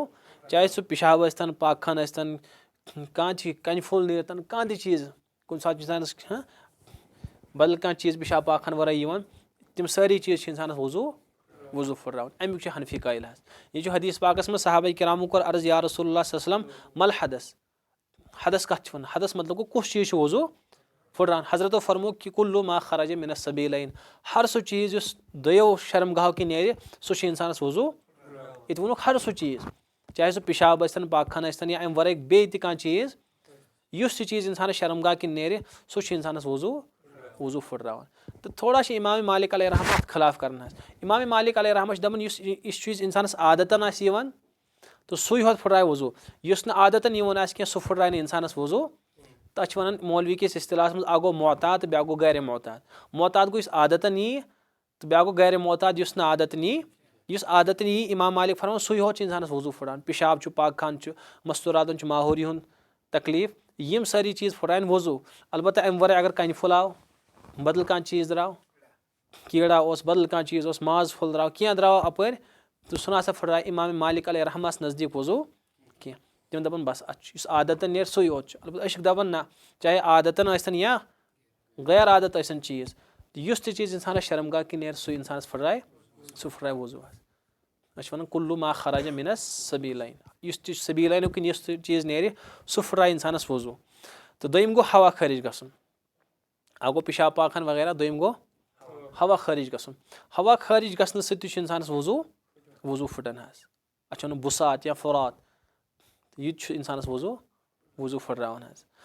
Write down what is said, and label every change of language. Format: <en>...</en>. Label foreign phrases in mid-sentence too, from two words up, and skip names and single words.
<ks>چاہے سُہ پِشاب ٲسۍتَن پاک خان ٲسۍتَن کانٛہہ تہِ کَنہِ پھوٚل نیرتَن کانٛہہ تہِ چیٖز کُنہِ ساتہٕ چھُ اِنسانَس بدل کانٛہہ چیٖز پِشاب پاک خان وَرٲے یِوان تِم سٲری چیٖز چھِ اِنسانَس وضوٗ پھٕٹراوان. اَمیُک چھُ حنفی قٲیِل حظ. یہِ چھُ حدیٖث پاکَس منٛز صحابہ کِرامو کوٚر عرض</ks> <ar>یا رسول اللہ صلی اللہ علیہ وسلم مل حدس.</ar> <ks>حدس کَتھ چھِ وَنان؟ حدس مطلب گوٚو کُس چیٖز چھُ وضوٗ پھٕٹراوان. حضرتو فرمو کہِ</ks> <ar>کُلوٗ ما خرج مِن السبیلین.</ar> <ks>ہر سُہ چیٖز یُس 2 شرمگاہو کِنۍ نیرِ سُہ چھُ اِنسانَس وضوٗ. ییٚتہِ ووٚنُکھ ہر سُہ چیٖز چاہے سُہ پِشاب ٲسۍتَن پاک خانہٕ ٲسۍتَن یا اَمہِ وَرٲے بیٚیہِ تہِ کانٛہہ چیٖز یُس تہِ چیٖز اِنسانَس شرمگاہ کِنۍ نیرِ سُہ چھُ اِنسانَس وضوٗ پھٕٹراوان. تہٕ تھوڑا چھِ اِمامِ مالِک</ks> <ar>علیہ رحمہ</ar> <ks>اَتھ خلاف کَران حظ. اِمامِ مالِک</ks> <ar>علیہ رحمہ</ar> <ks>چھِ دَپان یُس یہِ چیٖز اِنسانَس عادتاً آسہِ یِوان تہٕ سُے ہوت پھٕٹراوِ وضوٗ. یُس نہٕ عادتاً یِوان آسہِ کینٛہہ سُہ پھٕٹراوِ نہٕ اِنسانَس وضوٗ. تَتھ چھِ وَنان مولوی کِس اِصطلاحس منٛز اَکھ گوٚو محتاط تہٕ بیٛاکھ گوٚو غیر محتاط. محتاط گوٚو یُس عادتاً یی تہٕ بیٛاکھ گوٚو غیر محتاط یُس نہٕ عادتاً یی. یُس عادتاً یی اِمام مالِک فرمان سُے ہوت چھُ اِنسانَس وضوٗ پھٕٹراوان. پِشاب چھُ پاک خانہٕ چھُ مستوٗراتَن چھُ ماحوٗری ہُنٛد تکلیٖف یِم سٲری چیٖز پھٕٹراوٕنۍ وضوٗ. البتہ اَمہِ وَرٲے اگر کَنہِ پھوٚل آو بدل کانٛہہ چیٖز درٛاو کیٖڑا اوس بدل کانٛہہ چیٖز اوس ماز پھوٚل درٛاو کینٛہہ درٛاو اَپٲرۍ تہٕ سُہ نہ سا پھٕٹراوِ اِمامِ مالِک</ks> <ar>علیہ رحمَس</ar> <ks>نزدیٖک وضوٗ کینٛہہ. تِم دَپان بَس اَتھ چھُ یُس عادتاً نیرِ سُے یوت چھُ. البتہ أسۍ چھِکھ دَپان نہ چاہے عادتاً ٲسۍتَن یا غیر عادت ٲسۍتَن چیٖز یُس تہِ چیٖز اِنسانَس شرمگاہ کِنۍ نیرِ سُے اِنسانَس پھٕٹراوِ سُہ پھٕٹراوِ وضوٗ حظ. أسۍ چھِ وَنان</ks> <ar>کُلوٗ ما خرج مِن السبیلین.</ar> <ks>یُس تہِ سبیٖلینو کِنۍ یُس تہِ چیٖز نیرِ سُہ پھٕٹراوِ اِنسانَس وضوٗ. تہٕ دوٚیِم گوٚو ہوا خٲرج گژھُن. اَکھ گوٚو پِشاب پاک خان وغیرہ دوٚیِم گوٚو ہوا خٲرج گژھُن. ہوا خٲرج گژھنہٕ سۭتۍ تہِ چھُ اِنسانَس وضوٗ پھٕٹان حظ. اَتھ چھِ وَنان بُسات یا فُرات یہِ تہِ چھُ اِنسانَس وضوٗ پھٕٹراوان حظ.</ks>